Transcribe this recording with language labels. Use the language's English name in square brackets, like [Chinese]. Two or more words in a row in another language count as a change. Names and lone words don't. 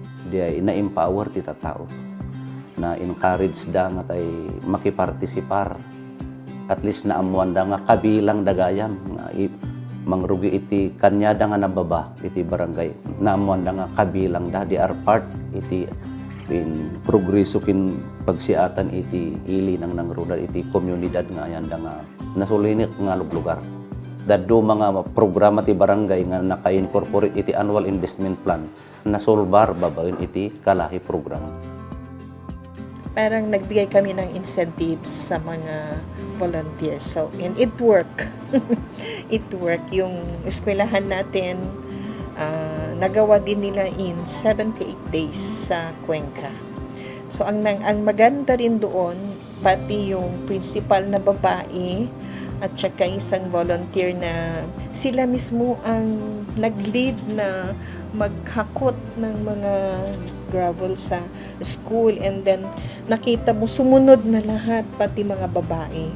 [Iloko] di ay na-empower ti tao, na encourage da nga tay makipartisipar. At least naamuan da nga kabilang dagayam nga mangrugi iti kanyada nga nababa iti barangay. Naamuan da nga kabilang da, di [English] are part [Iloko] iti progreso kin pagsiatan iti ili nang rural iti komunidad nga ayan da nga nasulinik nga lugar. Daddo mga programa ti barangay nga naka-incorporate iti [English] annual investment plan [Iloko] nasolbar babaen iti kalahi program. [Filipino] Parang nagbigay kami ng incentives sa mga volunteers. [English] So, and it worked. It worked. [Filipino] Yung eskwelahan natin, nagawa din nila in 78 days sa Cuenca. So, ang maganda rin doon, pati yung principal na babae at saka isang volunteer na sila mismo ang nag-lead na maghakot ng mga gravel sa school, [English] and then [Filipino] nakita mo sumunod na lahat pati mga babae.